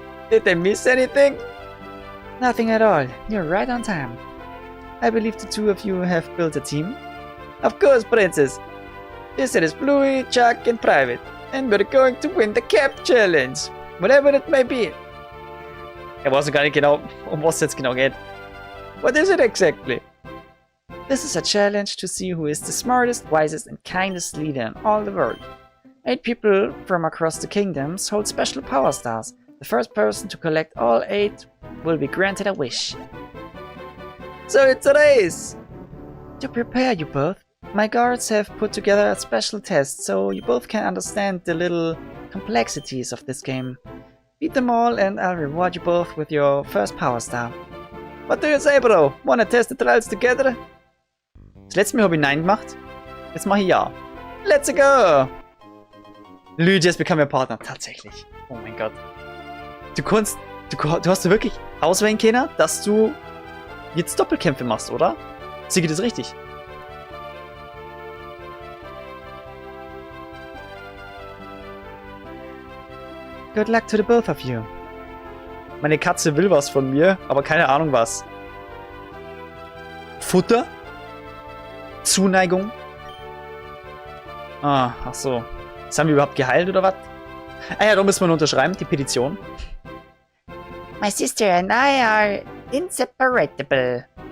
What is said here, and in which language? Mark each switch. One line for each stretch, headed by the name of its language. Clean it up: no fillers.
English: Did I miss anything? Nothing at all. You're right on time. I believe the two of you have built a team. Of course, Princess. This set is Bluey, Chuck, and Private. And we're going to win the Cap Challenge. Whatever it may be.
German: Ich weiß gar nicht genau, was es jetzt genau geht.
English: What is it exactly? This is a challenge to see who is the smartest, wisest, and kindest leader in all the world. 8 people from across the kingdoms hold special power stars. The first person to collect all 8 will be granted a wish. So it's a race! To prepare you both, my guards have put together a special test so you both can understand the little complexities of this game. Beat them all and I'll reward you both with your first Power Star. What do you say, bro? Wanna test the trials together?
German: Das letzte Mal habe ich Nein gemacht. Jetzt mache ich Ja.
English: Let's go!
German: Lydias bekam ihr Partner. Tatsächlich. Oh mein Gott. Du hast wirklich auswählen können, dass du jetzt Doppelkämpfe machst, oder? Sehe ich das richtig?
English: Good luck to the both of you.
German: Meine Katze will was von mir, aber keine Ahnung was. Futter? Zuneigung? Ach so. Das haben wir überhaupt geheilt oder was? Ah ja, da müssen wir unterschreiben, die Petition.
English: My sister and I are inseparable.